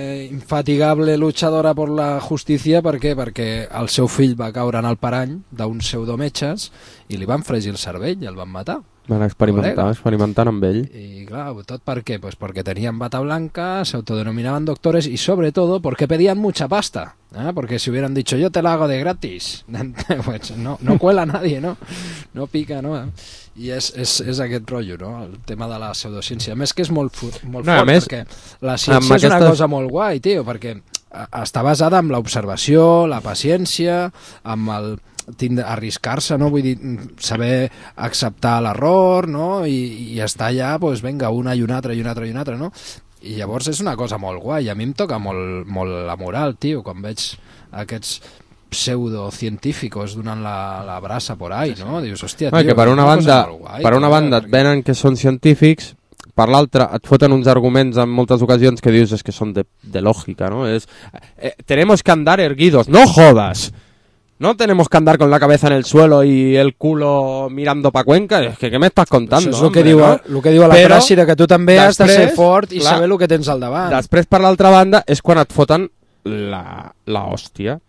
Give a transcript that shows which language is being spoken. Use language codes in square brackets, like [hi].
[es] infatigable, luchadora por la justícia, [ca] per què? Perquè el seu fill va caure en el parany d'uns pseudometges i li van fregir el cervell i el van matar. Van experimentant amb ell. I clar, tot per què? Pues perquè tenien bata blanca, s'autodenominaven doctores i sobretot perquè pedien [es] mucha pasta. ¿Eh? Porque si hubieran dicho yo te la hago de gratis, pues no cuela a nadie, ¿no? [ca] No pica, ¿no? I és aquest rotllo, ¿no? El tema de la pseudociència. A més que és molt, molt fort, no, més, perquè la ciència és una cosa molt guai, tio, perquè està basada en l'observació, la paciència, en el... arriscar-se, no? Vull dir, saber acceptar l'error, no? I estar allà, pues venga, una i una altra i una altra i una altra, no? I llavors és una cosa molt guai. A mi em toca molt, molt la moral, tio, quan veig aquests pseudocientíficos donant la brasa [es] por ahí, [ca] no? Dius, hòstia, tio, que per una banda, guai, per una banda, et venen que són científics, per l'altra et foten uns arguments en moltes ocasions que dius, és que són de lògica, no? [es] És tenemos que andar erguidos, no jodas. No tenemos que andar con la cabeza en el suelo y el culo mirando pa Cuenca. Es que, ¿qué me estás contando? Eso es lo que digo, ¿no? Lo que digo a la frase, que tú también has de ser fort y saber lo que tienes [ca] al davant. [es] Después, para la otra banda, es cuando te foten la hostia.